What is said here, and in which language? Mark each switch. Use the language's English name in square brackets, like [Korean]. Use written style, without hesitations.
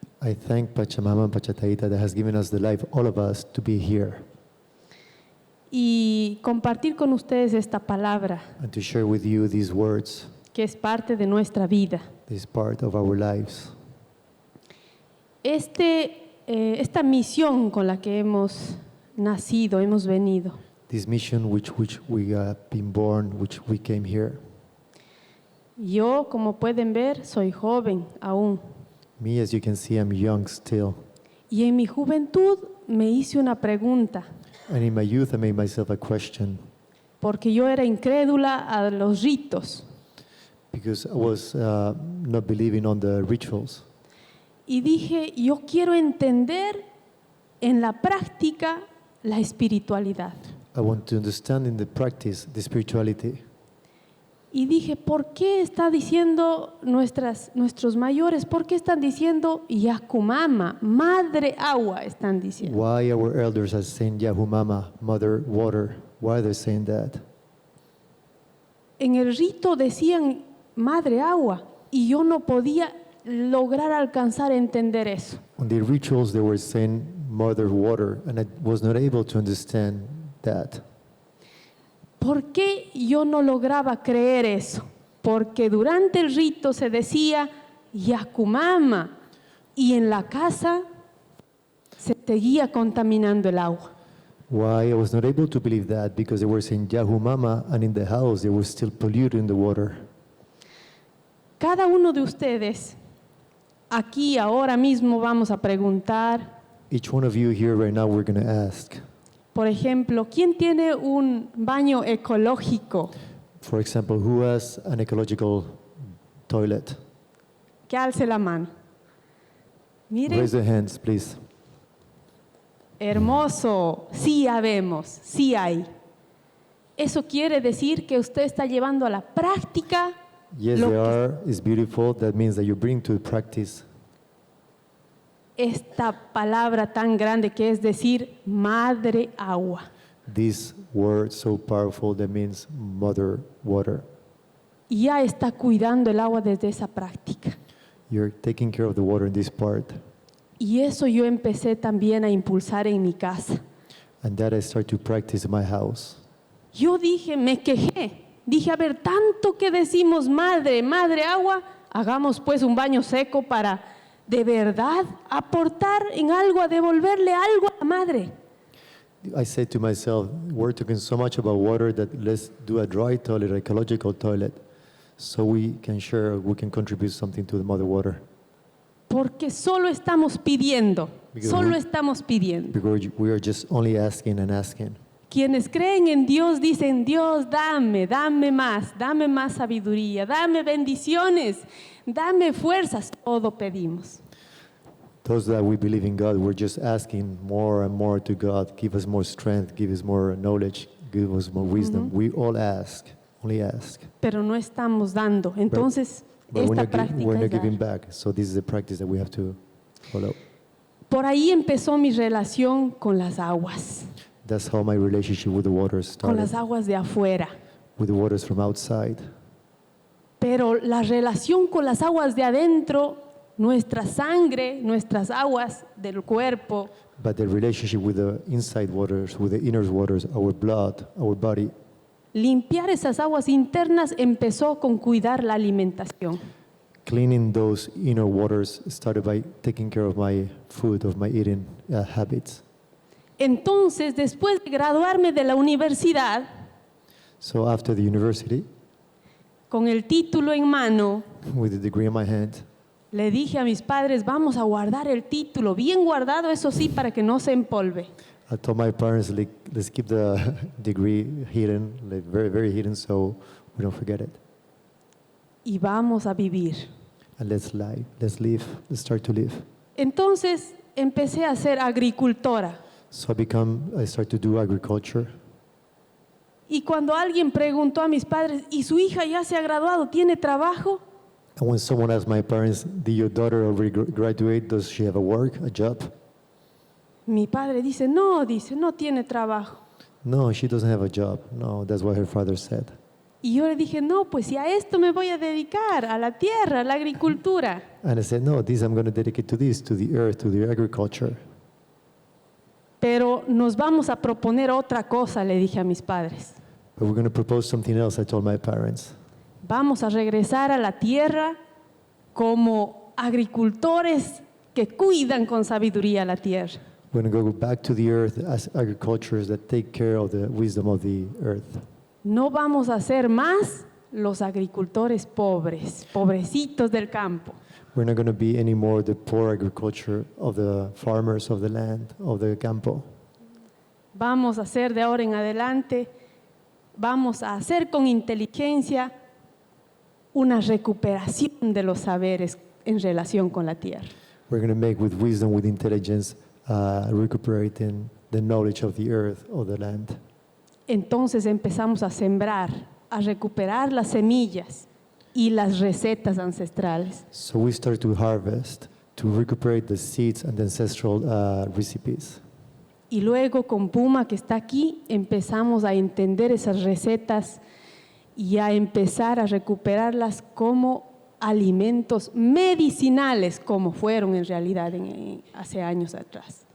[English] I thank Pachamama and Pachataita that has given us the life, all of us, to be here. [Spanish] Y compartir con ustedes esta palabra [English] And to share with you these words, [Spanish] que es parte de nuestra vida. [English] this part of our lives. [Spanish] Esta misión con la que hemos nacido, hemos venido, [English] This mission which we have been born, which we came here. [Spanish] yo, como pueden ver, soy joven aún. [English] Me, as you can see, I'm young still. [Spanish] Y en mi juventud me hice una pregunta, [English] And in my youth, I made myself a question [Spanish] porque yo era incrédula a los ritos. [English] because I was not believing on the rituals. [Spanish] Y dije, yo quiero entender en la práctica la espiritualidad. [English] I want to understand in the practice the spirituality. [Spanish] Y dije, ¿por qué está diciendo nuestros mayores? ¿Por qué están diciendo Yakumama, madre agua? Están diciendo. [English] Why our elders are saying Yahumama, Mother Water? Why are they saying that? [Spanish] En el rito decían madre agua y yo no podía lograr alcanzar a entender eso. [English] On the rituals, they were saying Mother Water, and I was not able to understand that. [Spanish] ¿Por qué yo no lograba creer eso? Porque durante el rito se decía Yakumama y en la casa se seguía contaminando el agua. [English] Why I was not able to believe that? Because they were saying Yahumama, and in the house they were still polluting the water. [Spanish] Cada uno de ustedes, aquí ahora mismo vamos a preguntar, [English] Each one of you here right now, we're going to ask. [Spanish] por ejemplo, ¿quién tiene un baño ecológico? [English] For example, who has an ecological toilet? [Spanish] Que alce la mano. Miren, [English] Raise the hands, please. [Spanish] hermoso, sí habemos, sí hay. Eso quiere decir que usted está llevando a la práctica [English] Yes, [Spanish] lo [English] they [Spanish] que [English] are. It's beautiful. That means that you bring to practice [Spanish] esta palabra tan grande que es decir madre agua. [English] this word so powerful that means Mother Water. [Spanish] Y ya está cuidando el agua desde esa práctica. [English] You're taking care of the water in this part. [Spanish] Y eso yo empecé también a impulsar en mi casa. [English] And that I start to practice in my house. [Spanish] Yo dije, me quejé. Dije, a ver, tanto que decimos madre, madre agua, hagamos pues un baño seco para de verdad aportar en algo, a devolverle algo a la madre. [English] I said to myself, we're talking so much about water that let's do a dry toilet, ecological toilet, so we can share, we can contribute something to the Mother Water. [Spanish] Porque solo estamos pidiendo, [English] Because we are just only asking and asking. [Spanish] Quienes creen en Dios dicen, Dios, dame más sabiduría, dame bendiciones, dame fuerzas, todo pedimos. [English] Those that we believe in God, we're just asking more and more to God. Give us more strength, give us more knowledge, give us more wisdom. We all ask, only ask. [Spanish] Pero no estamos dando. Entonces, [English] But we're [Spanish] esta [English] not, [Spanish] práctica [English] we're [Spanish] es [English] not giving [Spanish] dar. [English] back. So this is the practice that we have to follow. [Spanish] Por ahí empezó mi relación con las aguas. [English] that's how my relationship with the waters [Spanish] con [English] started, [Spanish] las aguas de afuera. [English] with the waters from outside. [Spanish] Pero la relación con las aguas de adentro, nuestra sangre, nuestras aguas del cuerpo, [English] But the relationship with the inside waters, with the inner waters, our blood, our body, [Spanish] limpiar esas aguas internas empezó con cuidar la alimentación. [English] cleaning those inner waters started by taking care of my food, of my eating habits. [Spanish] Entonces, después de graduarme de la universidad, [English] So after the university, [Spanish] con el título en mano, [English] with the degree in my hand, [Spanish] le dije a mis padres, vamos a guardar el título, bien guardado, eso sí, para que no se empolve. [English] I told my parents, like, let's keep the degree hidden, like very, very hidden, so we don't forget it. [Spanish] Y vamos a vivir. [English] And let's live, let's start to live. [Spanish] Entonces, empecé a ser agricultora. [English] So I started to do agriculture. [Spanish] Y cuando alguien preguntó a mis padres, ¿y su hija ya se ha graduado? ¿Tiene trabajo? [English] And when someone asked my parents, did your daughter already graduate? Does she have a job? [Spanish] Mi padre dice, no tiene trabajo. [English] No, she doesn't have a job. No, that's what her father said. [Spanish] Y yo le dije, no, pues si a esto me voy a dedicar, a la tierra, a la agricultura. [English] And I said, no, this I'm going to dedicate to this, to the earth, to the agriculture. [Spanish] Pero nos vamos a proponer otra cosa, le dije a mis padres. [English] But we're going to propose something else, I told my parents. [Spanish] Vamos a regresar a la tierra como agricultores que cuidan con sabiduría la tierra. [English] We're going to go back to the earth as agriculturists that take care of the wisdom of the earth. [Spanish] No vamos a ser más los agricultores pobres, pobrecitos del campo. [English] We're not going to be anymore the poor agriculture of the farmers of the land, of the campo. [Spanish] Vamos a hacer de ahora en adelante, vamos a hacer con inteligencia una recuperación de los saberes en relación con la tierra. [English] We're going to make with wisdom, with intelligence, recuperating the knowledge of the earth, of the land. [Spanish] Entonces empezamos a sembrar, a recuperar las semillas y las recetas ancestrales. [English] So we start to harvest, to recuperate the seeds and the ancestral recipes. [Spanish] Y luego con Puma, que está aquí, empezamos a entender esas recetas y a empezar a recuperarlas como alimentos medicinales, como fueron en realidad hace años atrás.